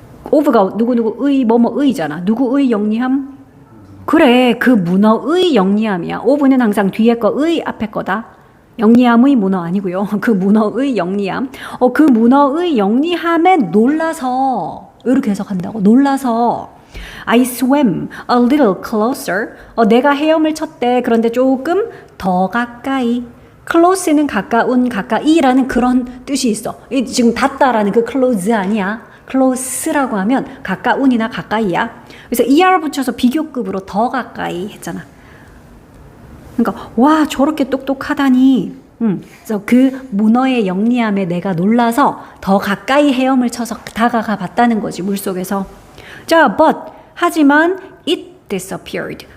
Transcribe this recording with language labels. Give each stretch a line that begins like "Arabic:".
Korean: of가 누구의 뭐뭐의잖아. 누구의 영리함? 그래, 그 문어의 영리함이야. of는 항상 뒤에 거의 앞에 거다. 영리함의 문어 아니고요. 그 문어의 영리함. 그 문어의 영리함에 놀라서 이렇게 해석한다고. 놀라서
English: I swam a little closer.
Korean: 내가 헤엄을 쳤대. 그런데 조금 더 가까이. close는 가까운, 가까이라는 그런 뜻이 있어. 지금 닿다라는 그 close 아니야. close라고 하면 가까운이나 가까이야. 그래서 er 붙여서 비교급으로 더 가까이 했잖아. 그러니까 와 저렇게 똑똑하다니. 그래서 그 문어의 영리함에 내가 놀라서 더 가까이 헤엄을 쳐서 다가가 봤다는 거지 물속에서. 자, but 하지만
English: it disappeared.